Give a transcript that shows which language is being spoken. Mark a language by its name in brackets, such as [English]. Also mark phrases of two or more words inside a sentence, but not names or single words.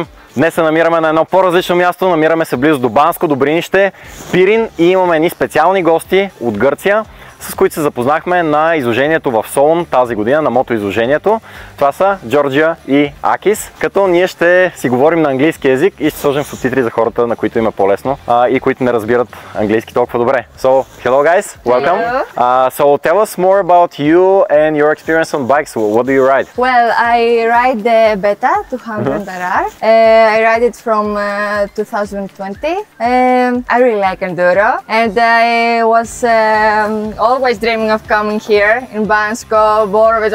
[Bulgarian] Днес се намираме на едно по-различно място, намираме се близо до Банско, Добринище, Пирин и имаме едни специални гости от Гърция, с които се запознахме на изложението в Солун тази година, на мотоизложението. Това са Джорджия и Акис, като ние ще си говорим на английски език и ще сложим субтитри за хората, на които им е по-лесно и които не разбират английски толкова добре. [English] So, hello guys, welcome. So tell us more about you and your experience on bikes. What do you ride? Well, I ride the Beta 200RR. I ride it from 2020. I really like enduro, and I was always dreaming of coming here in Bansko, Borovic.